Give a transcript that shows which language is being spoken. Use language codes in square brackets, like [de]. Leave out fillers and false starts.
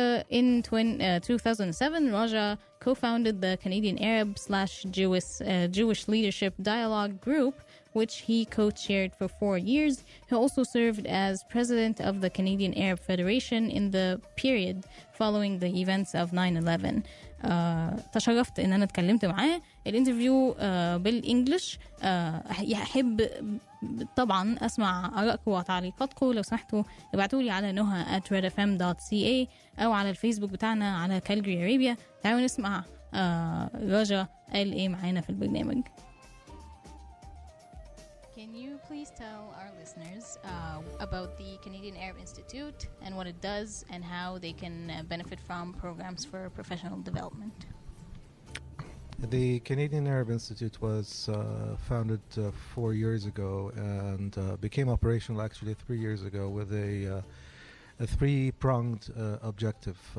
[en] In 2007, Raja co-founded the Canadian Arab/Jewish Leadership Dialogue Group, which he co-chaired for 4 years. He also served as president of the Canadian Arab Federation in the period following the events of 9/11. [ar] تشرفت ان انا اتكلمت معاه. الانترفيو بالانجلش. يحب طبعا اسمع ارائكم وتعليقاتكم. لو سمحتوا ابعتولي على noha@redfm.ca او على الفيسبوك بتاعنا على Calgary Arabia. تعالوا نسمع راجا قال ايه معانا في البرنامج. [en] Can you please tell our listeners about the Canadian Arab Institute and what it does and how they can benefit from programs for professional development? The Canadian Arab Institute was founded 4 years ago and became operational actually 3 years ago with a three-pronged objective.